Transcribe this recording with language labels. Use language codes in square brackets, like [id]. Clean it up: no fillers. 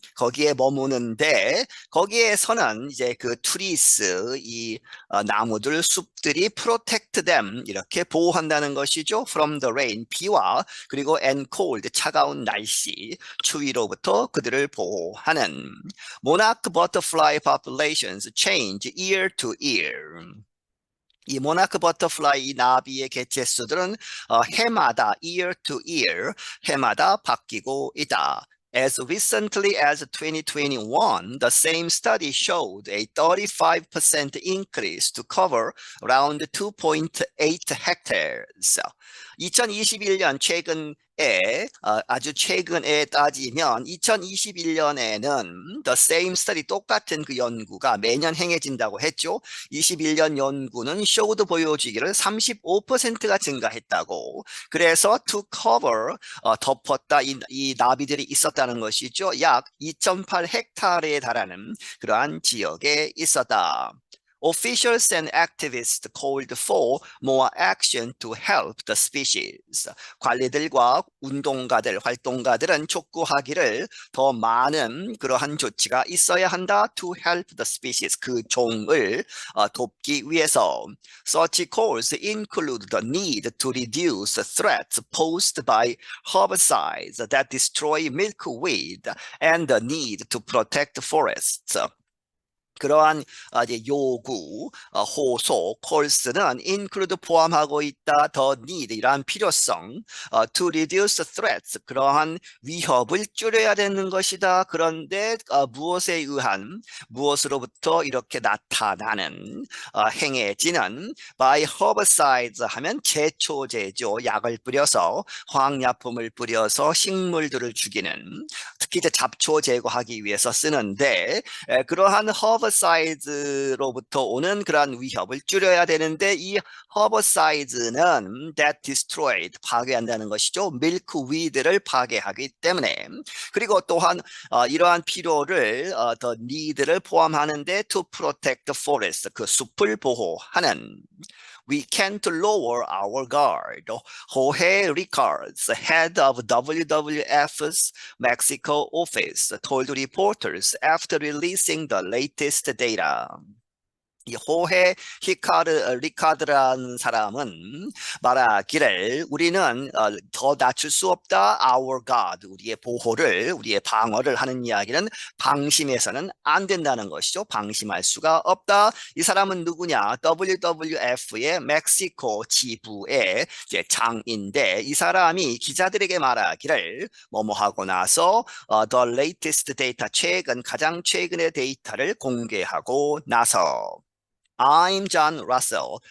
[ko] 거기에 머무는데 거기에서는 이제 그 트리스, 이 나무들, 숲들이 [en] protect them, [ko] 이렇게 보호한다는 것이죠. [en] from the rain, [ko] 비와, 그리고 [en] and cold, [ko] 차가운 날씨, 추위로부터 그들을 보호하는. [en] Monarch butterfly populations change year to year. [ko] 이 모나크 버터플라이, 나비의 개체수들은 해마다, [en] year to year, [ko] 해마다 바뀌고 있다. [en] As recently as 2021, the same study showed a 35% increase to cover around 2.8 hectares. [ko] 2021년 최근에, 아주 최근에 따지면 2021년에는 [en] the same study, [ko] 똑같은 그 연구가 매년 행해진다고 했죠. 21년 연구는 [en] showed, [ko] 보여주기를 35%가 증가했다고. 그래서 [en] to cover, [ko] 덮었다, 이 나비들이 있었다는 것이죠. 약 2.8헥타르에 달하는 그러한 지역에 있었다. [en] Officials and activists called for more action to help the species. [ko] 관리들과 운동가들, 활동가들은 촉구하기를 더 많은 그러한 조치가 있어야 한다. [en] To help the species, [ko] 그 종을 돕기 위해서. [en] Such calls include the need to reduce threats posed by herbicides that destroy milkweed and the need to protect forests. [ko] 그러한 이제 요구, 호소, 콜스는 [en] include [ko] 포함하고 있다. [en] the need [ko] 이러한 필요성, [en] to reduce threats [ko] 그러한 위협을 줄여야 되는 것이다. 그런데 무엇에 의한 무엇으로부터 이렇게 나타나는 행해지는 [en] by herbicides [ko] 하면 제초제죠. 약을 뿌려서 화학약품을 뿌려서 식물들을 죽이는 특히 이제 잡초 제거하기 위해서 쓰는데 그러한 허버사이즈로부터 오는 그러한 위협을 줄여야 되는데 이 허버사이즈는 [en] that destroyed [ko] 파괴한다는 것이죠. 밀크위드를 파괴하기 때문에 그리고 또한 이러한 필요를 [en] the need [ko] 를 포함하는데 [en] to protect the forest [ko] 그 숲을 보호하는 [en] We can't lower our guard. Jorge Ricards, head of WWF's Mexico office, told reporters after releasing the latest data. [ko] 이 호헤 리카드라는 사람은 말하기를 우리는 더 낮출 수 없다. [en] Our God, [ko] 우리의 보호를, 우리의 방어를 하는 이야기는 방심해서는 안 된다는 것이죠. 방심할 수가 없다. 이 사람은 누구냐? WWF의 멕시코 지부의 이제 장인데 이 사람이 기자들에게 말하기를 뭐뭐 하고 나서 [en] the latest data, [ko] 가장 최근의 데이터를 공개하고 나서 [en] I'm John Russell.